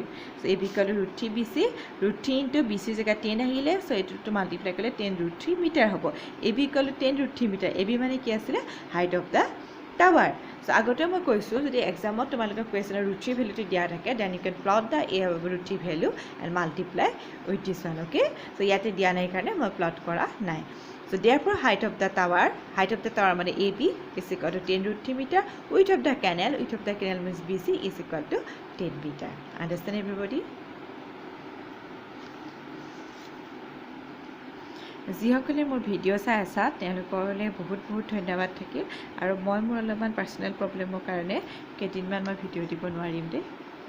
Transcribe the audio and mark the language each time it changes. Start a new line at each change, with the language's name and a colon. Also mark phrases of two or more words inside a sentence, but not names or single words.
English: So AB equal to root 3 BC root 3 into BC
Assamese: জগা ১০ আহিলে ছ' এইটো তো
English: multiply kole 10 root 3 meter hobo. AB equal to 10 root 3 meter. AB
Assamese: মানে কি আছিলে
English: height of the tower. So
Assamese: আগতে মই কৈছোঁ যদি এক্সামত তোমালোকে
English: question root 3 value
Assamese: টো দিয়া থাকে
English: then you can plot the a root 3 value and multiply with this one.
Assamese: অকে, ছ' ইয়াত দিয়া নাই কাৰণে মই প্লট কৰা নাই.
English: So therefore height of the tower mane AB is equal to 10 root 3 meter. Width of the canal means BC is equal to 10 meter. Understand everybody?
Assamese: যিসকলে মোৰ ভিডিঅ' চাই আছা তেওঁলোকলৈ বহুত ধন্যবাদ থাকিল আৰু মই মোৰ অলপমান
English: personal problem
Assamese: কাৰণে কেইদিনমান মই ভিডিঅ' দিব নোৱাৰিম দেই